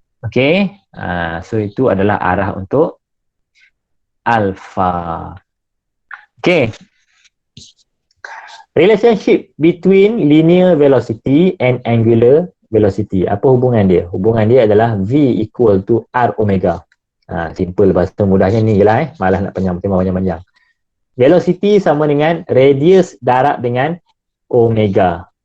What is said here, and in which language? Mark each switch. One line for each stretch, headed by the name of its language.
Malay: Okay, so itu adalah arah untuk alpha.
English: Okay, relationship between linear velocity and angular velocity.
Malay: Apa hubungan dia? Hubungan dia adalah V
English: equal to
Malay: R omega. Simple, bahasa mudahnya ni je lah. Malah nak panjang-panjang. Velocity sama dengan radius darab dengan omega.